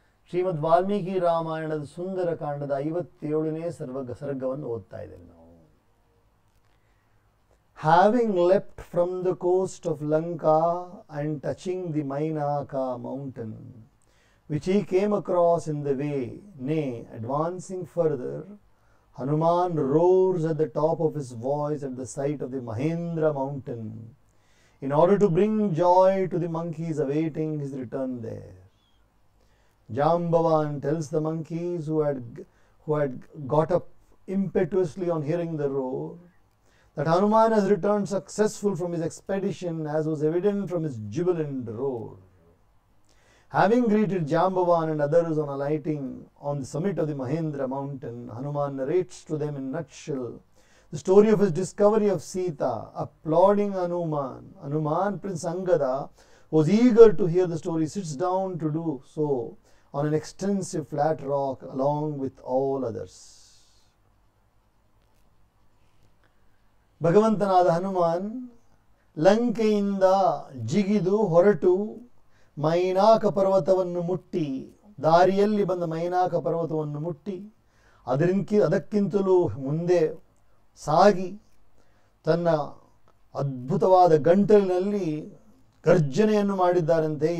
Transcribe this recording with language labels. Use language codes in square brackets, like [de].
[kn] ಶ್ರೀಮದ್ ವಾಲ್ಮೀಕಿ ರಾಮಾಯಣದ ಸುಂದರಕಾಂಡದ 57ನೇ ಸರ್ಗವನ್ನು ಓದ್ತಾ ಇದ್ದೇವೆ ನಾವು. [en] Having leapt from the coast of Lanka and touching the Mainaka mountain, which he came across in the way, nay, advancing further, Hanuman roars at the top of his voice at the sight of the Mahendra mountain, in order to bring joy to the monkeys awaiting his return there. Jambavan tells the monkeys who had got up impetuously on hearing the roar, that Hanuman has returned successful from his expedition, as was evident from his jubilant roar. Having greeted Jambavan and others on alighting on the summit of the Mahendra mountain, Hanuman narrates to them in a nutshell the story of his discovery of Sita. Applauding Hanuman, Prince Angada was eager to hear the story, sits down to do so on an extensive flat rock along with all others. [kn] ಭಗವಂತನಾದ ಹನುಮಾನ್ ಲಂಕೆಯಿಂದ ಜಿಗಿದು ಹೊರಟು ಮೈನಾಕ ಪರ್ವತವನ್ನು ಮುಟ್ಟಿ, ದಾರಿಯಲ್ಲಿ ಬಂದ ಮೈನಾಕ ಪರ್ವತವನ್ನು ಮುಟ್ಟಿ ಅದಕ್ಕಿಂತಲೂ ಮುಂದೆ ಸಾಗಿ ತನ್ನ ಅದ್ಭುತವಾದ ಗಂಟಲಿನಲ್ಲಿ ಗರ್ಜನೆಯನ್ನು ಮಾಡಿದ್ದಾರಂತೆ.